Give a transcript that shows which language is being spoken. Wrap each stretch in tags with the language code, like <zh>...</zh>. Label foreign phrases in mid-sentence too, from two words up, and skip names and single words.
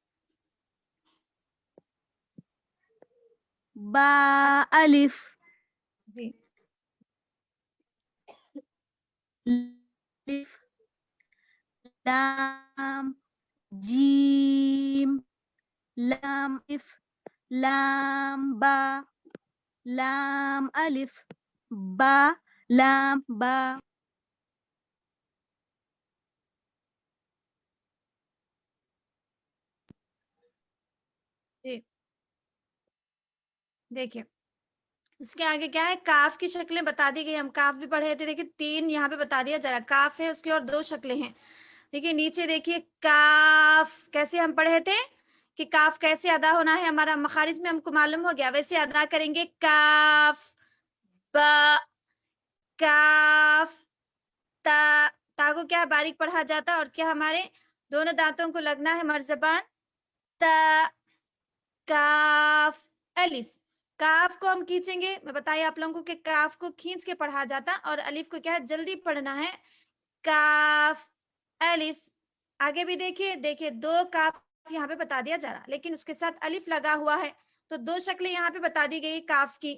<ur>با الف, جی الف, لام جیم, لام الف, لام با, لام الف, با, لام با. جی دیکھیے اس کے آگے کیا ہے, کاف کی شکلیں بتا دی گئی. ہم کاف بھی پڑھے تھے. دیکھیے تین یہاں پہ بتا دیا جا رہا. کاف ہے, اس کی اور دو شکلیں ہیں. دیکھیے نیچے دیکھیے کاف کیسے ہم پڑھے تھے کہ کاف کیسے ادا ہونا ہے. ہمارا مخارج میں ہم کو معلوم ہو گیا, ویسے ادا کریں گے. کاف با, کاف تا. تا کو کیا باریک پڑھا جاتا اور کیا ہمارے دونوں دانتوں کو لگنا ہے مرزبان. تا, کاف الف. کاف کو ہم کھینچیں گے. میں بتایا آپ لوگوں کو کہ کاف کو کھینچ کے پڑھا جاتا اور الف کو کیا ہے جلدی پڑھنا ہے. کاف الف. آگے بھی دیکھیے, دیکھیے دو کاف یہاں پہ بتا دیا جا رہا, لیکن اس کے ساتھ الف لگا ہوا ہے, تو دو شکلیں یہاں پہ بتا دی گئی کاف کی.</ur>